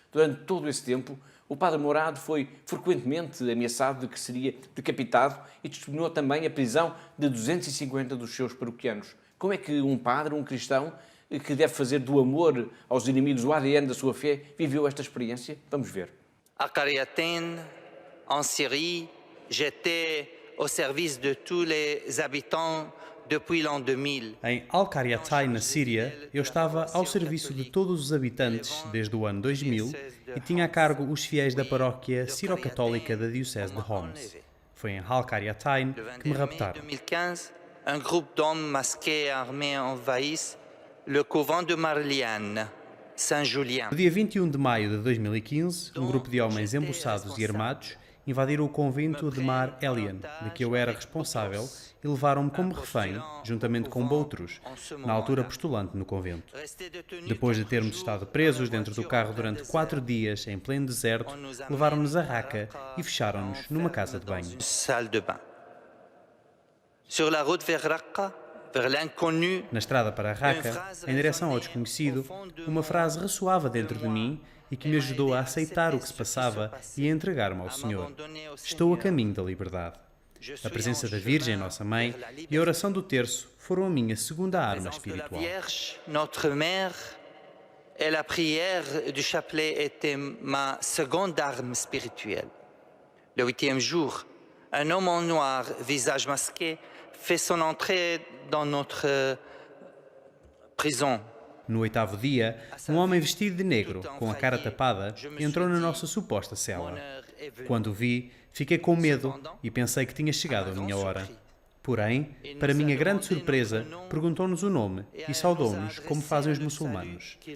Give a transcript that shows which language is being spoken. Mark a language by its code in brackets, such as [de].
[pt] Durante todo esse tempo, o padre Morad foi frequentemente ameaçado de que seria decapitado e testemunhou também a prisão de 250 dos seus paroquianos. Como é que um padre, um cristão, que deve fazer do amor aos inimigos o ADN da sua fé, viveu esta experiência? Vamos ver. [fr] À Qaryatayn, en Syrie, j'étais au service de tous les habitants depuis l'an 2000. [pt] Em Al-Qaryatayn, na Síria, eu estava ao serviço de todos os habitantes desde o ano 2000 e tinha a cargo os fiéis da paróquia siro-católica da Diocese de Homs. Foi em Al-Qaryatayn que me raptaram. [fr] En 2015, un groupe d'hommes masqués et armés envahissent le couvent de Marliane, Saint-Julien. [pt] No dia 21 de maio de 2015, um grupo de homens embuçados e armados invadiram o convento de Mar Elian, de que eu era responsável, e levaram-me como refém, juntamente com outros, na altura postulante no convento. Depois de termos estado presos dentro do carro durante 4 dias, em pleno deserto, levaram-nos a Raqqa e fecharam-nos numa casa de banho. [fr] Sur la route vers Raqqa, vers l'inconnu, [pt] na estrada para Raqqa, em direção ao desconhecido, uma frase ressoava dentro de mim e que me ajudou a aceitar o que se passava e a entregar-me ao Senhor. Estou a caminho da liberdade. A presença da Virgem, nossa Mãe, e a oração do terço foram a minha segunda arma espiritual. [fr] Notre Mère et la prière du chapelet était ma seconde arme spirituelle. Le 8e jour, un homme en noir, visage masqué, fait son entrée dans notre prison. [pt] No 8º dia, um homem vestido de negro, com a cara tapada, entrou na nossa suposta cela. Quando o vi, fiquei com medo e pensei que tinha chegado a minha hora. Porém, para minha grande surpresa, perguntou-nos o nome e saudou-nos como fazem os muçulmanos.